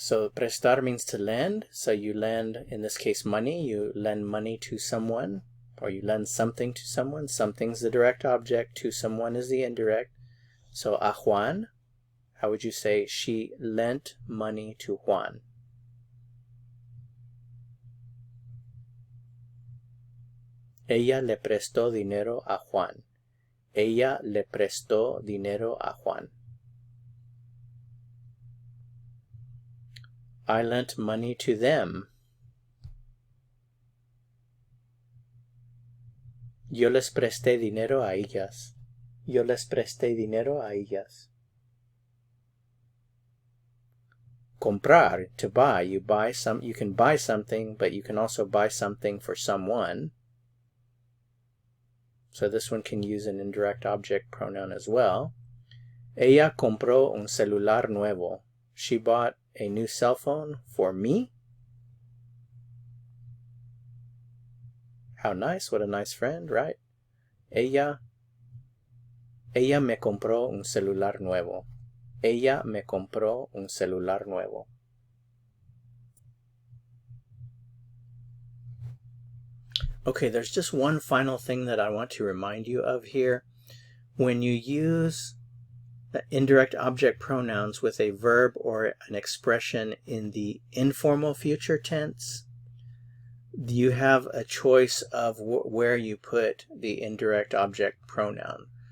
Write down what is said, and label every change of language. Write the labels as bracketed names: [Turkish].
[English] So prestar means to lend. So you lend, in this case, money. You lend money to someone, or you lend something to someone. Something's the direct object. To someone is the indirect. So a Juan, how would you say she lent money to Juan? [Spanish] Ella le prestó dinero a Juan. Ella le prestó dinero a Juan. [English] I lent money to them. [Spanish] Yo les presté dinero a ellas. Yo les presté dinero a ellas. [English] Comprar, to buy. You can buy something, but you can also buy something for someone. So this one can use an indirect object pronoun as well. [Spanish] Ella compró un celular nuevo. [English] She bought a new cell phone for me. How nice. What a nice friend, right? [Spanish] Ella Ella me compró un celular nuevo. Ella me compró un celular nuevo. [English] Okay, there's just one final thing that I want to remind you of here. When you use indirect object pronouns with a verb or an expression in the informal future tense, you have a choice of where you put the indirect object pronoun.